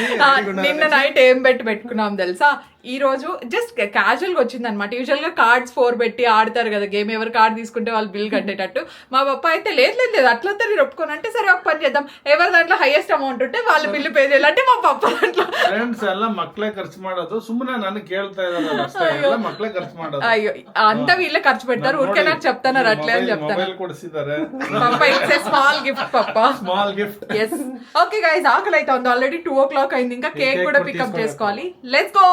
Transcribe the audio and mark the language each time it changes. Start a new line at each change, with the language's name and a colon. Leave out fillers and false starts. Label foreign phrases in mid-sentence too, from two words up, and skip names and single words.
Telugu: నిన్న నైట్ ఏం పెట్టుకున్నాం తెలుసా, ఈ రోజు
English: just casual
Telugu: గా వచ్చింది అనమాట. యూజువల్ గా కార్డ్స్ 4 పెట్టి ఆడతారు కదా గేమ్, ఎవరు కార్డ్ తీసుకుంటే వాళ్ళు బిల్ కట్టేటట్టు. మా పప్ప అయితే లేదు అట్లా నేను ఒప్పుకోను అంటే, సరే ఒక పని చేద్దాం, ఎవరి దాంట్లో
English: highest amount
Telugu: ఉంటే వాళ్ళు బిల్లు పే చేయాలంటే మా పప్ప దాంట్లో.
Kannada: ಫ್ರೆಂಡ್ಸ್ ಎಲ್ಲ ಮಕ್ಕಳೇ ಖರ್ಚು ಮಾಡೋದು, ಸುಮ್ಮನೆ ನನಗೆ ಕೇಳ್ತಾ ಇದಾರೆ ಅಷ್ಟೇ, ಎಲ್ಲ ಮಕ್ಕಳೇ ಖರ್ಚು ಮಾಡೋದು.
Telugu: అయ్యో, అంతా వీళ్ళే ఖర్చు పెడతారు, ఊరికే నాకు చెప్తాను అట్లే అని చెప్తాను.
Kannada: ಮೊಬೈಲ್ ಕೊಡಿಸಿದ್ದಾರೆ
English: Pappa, it's a small gift pappa, Small gift. Yes. Okay guys,
Telugu: ఆకలి అయితే ఉంది,
English: already 2 o'clock
Telugu: అయింది, ఇంకా కేక్ కూడా పికప్ చేసుకోవాలి.
English: Let's go.